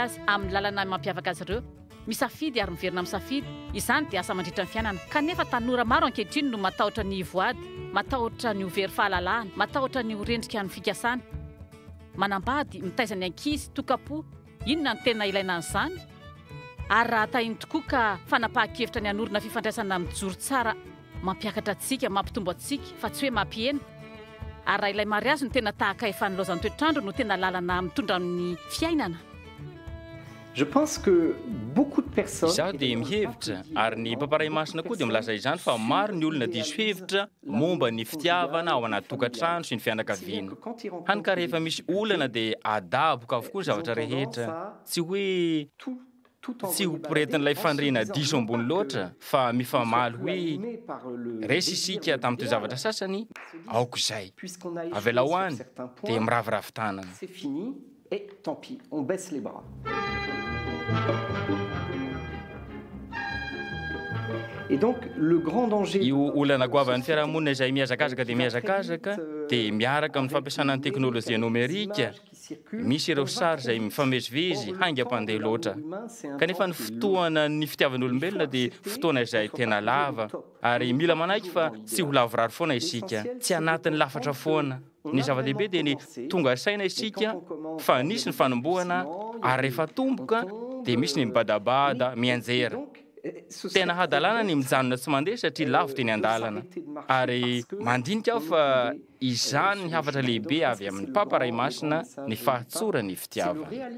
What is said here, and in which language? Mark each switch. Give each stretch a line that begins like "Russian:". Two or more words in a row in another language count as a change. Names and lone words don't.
Malagasy: azy amin'ny lalana mampiavaka azy ireo misafidy ary miverina misafidy izany dia asa mandritra ny fiainana kanefa tanora maro ankehitriny no matahotra ny voady matahotra ny hovery fahalalahana matahotra ny horendrika ny fikasana manambady mitaizany ankizy tokapo inona ny tena ilaina an'izany ary raha tahiny tokoa ka fanapahan-kevitra ny anorona fifandraisana mijoro tsara mampiakatra antsika mampitombo antsika fa tsy hoe mampihena ary raha ilay mary azy no tena tahaka efa nylozan'ny toetrandro no tena lalana mitondra amin'ny fiainana.
French: Je pense que beaucoup de personnes
Malagasy: izaho dia mihevitra ary ny mpamparay masina koa dia milaza izany fa maro ny olona diso hevitra momba ny fitiavana ao anaty tokantrano sy ny fianakaviana hany ka rehefa misy olana dia adaboka avokoa ny zavatra rehetra tsy hoe tsy ho poretin'ilay fandriana diso ambony loatra fa mifamaly hoe resy isika tamin'ity zavatra sasany aoko izay avela ho any dia miraviravy tanana.
French: c'est fini et tant pis on baisse les bras. Et donc le grand danger
Malagasy: io olana goavan'ny fiarahamonina izay miazakazaka dia miazakazaka dia miaraka amin'ny fampiasana ny teknôlôjia nomerika misy ireo sary izay mifamezivezy haingam-pandeha loatra kanefa ny fotoana ny fitiavan'olombelona dia fotoana izay tena lava ary mila manaiky fa tsy ho lavorary foana isika tsy anatin'ny lafatra foana ny zava-dehibe dia ny tonga saina isika fa nisy ny fanombohana ary rehefa tomboka dia misy ny mibadabada mianjera tena hadalana ny mijanona tsy mandeha satria lavo teny an-dalana ary mandinika aho fa izany ny hafatra lehibe avy amin'ny mpamparay masina ny fahatsora ny fitiavana.